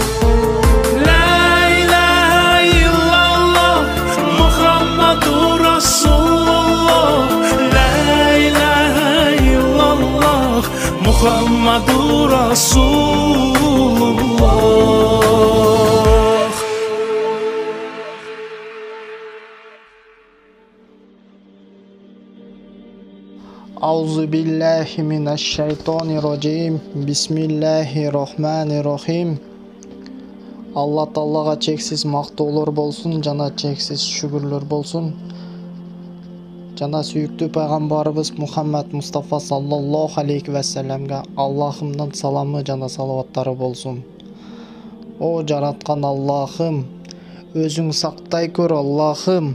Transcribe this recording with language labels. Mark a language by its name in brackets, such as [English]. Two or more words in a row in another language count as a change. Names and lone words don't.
[Arabic] محمد رسول الله. أعوذ بالله من الشيطان الرجيم. بسم الله الرحمن الرحيم. [Kyrgyz] Алла Таалага чексиз мактоолор болсун жана чексиз шүгүрлөр болсун. Жана сүйүктүү пайгамбарыбыз Мухаммад Мустафа [Arabic] صلى الله عليه وسلم [Kyrgyz] Аллахымдын саламы жана салаваттары болсун. О жараткан Аллахым, өзүң сактай көр Аллахым.